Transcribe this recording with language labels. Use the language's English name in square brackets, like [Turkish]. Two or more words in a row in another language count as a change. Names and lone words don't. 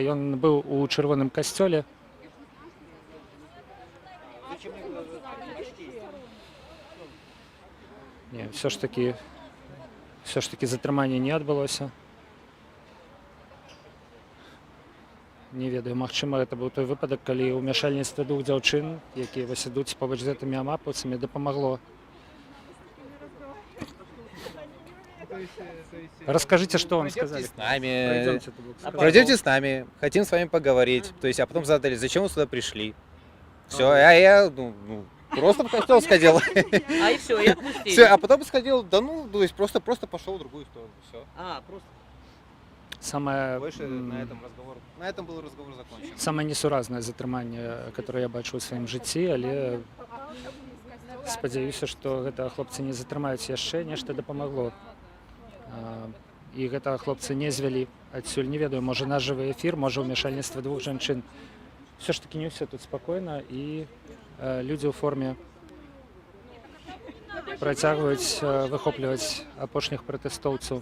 [Belarusian] Ён быў у чырвоным касцёле. Не, [Russian] все ж таки [Belarusian] затрыманне не адбылося. Не ведаю, магчыма, гэта быў той выпадак, калі ўмяшальніцтва двух дзяўчын, якія вось ідуць побач з гэтымі амапаўцамі, дапамагло. [Russian] Расскажите, что вам сказали. С нами. Пройдемте, ты Бог сказал. Пройдемте с нами, хотим с вами поговорить. То есть, а потом задали, зачем вы сюда пришли? Все, а я просто в костел сходил. А и все, и отпустили. Все, а потом сходил, то есть просто пошел в другую сторону. Все. Просто. Самое, Больше на этом был разговор закончен. [Belarusian] самое несуразнае затрыманне, которое я бачу ў сваім жыцці, але спадзяюся, што гэтага хлопца не затрымаюць яшчэ, нешта дапамагло. І гэтага хлопца не звялі адсюль, не ведаю, можа наш жывы эфір, можа ўмяшальніцтва двух жанчын. [Russian] Все ж таки [Belarusian] не ўсё тут спакойна, і людзі ў форме працягваюць выхопліваць апошніх пратэстоўцаў.